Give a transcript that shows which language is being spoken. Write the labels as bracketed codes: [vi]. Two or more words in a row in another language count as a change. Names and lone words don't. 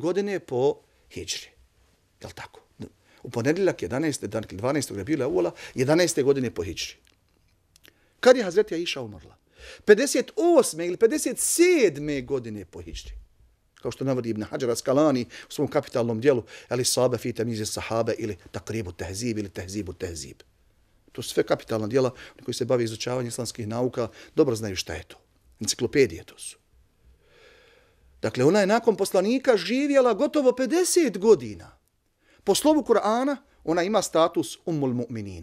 [bs] godine po hidžri. Jel' tako? U ponedjeljak 12. Rabiul Evvela 11. godine po hidžri. Kad je Hazreti Aisha umrla? 58. ili 57. godine po hidžri. Kao što navodi Ibn Hajar Askalani u svom kapitalnom dijelu Ali Sabe fi Tamiz as-Sahabe ili Takribu Tehzib ili Tehzibu Tehzib. To su sve kapitalna dijela koji se bave izučavanjem islamskih nauka, dobro znaju šta je to. Enciklopedije to su. Dakle, ona je nakon poslanika živjela gotovo 50 godina. Po slovu Kur'ana ona ima status Ummul Mu'minin.